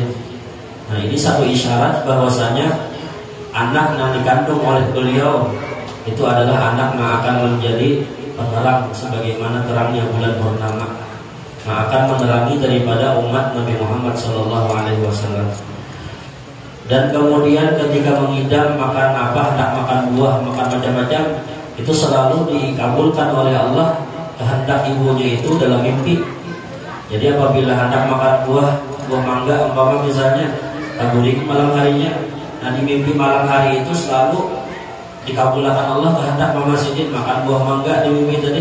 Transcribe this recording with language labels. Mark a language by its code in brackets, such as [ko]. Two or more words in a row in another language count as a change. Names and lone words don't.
[id] Nah, ini satu isyarat bahwasanya anak yang dikandung oleh beliau itu adalah anak yang akan menjadi penerang sebagaimana terangnya bulan purnama, yang akan menerangi daripada umat Nabi Muhammad SAW. Dan kemudian ketika mengidam makan apa, hendak makan buah, makan macam-macam, itu selalu dikabulkan oleh Allah kehendak ibunya itu dalam mimpi. Jadi apabila hendak makan buah mangga umpama misalnya, taburik malam harinya, nah di mimpi malam hari itu selalu dikabulkan Allah kehendak Mama Sidin makan buah mangga di mimpi tadi.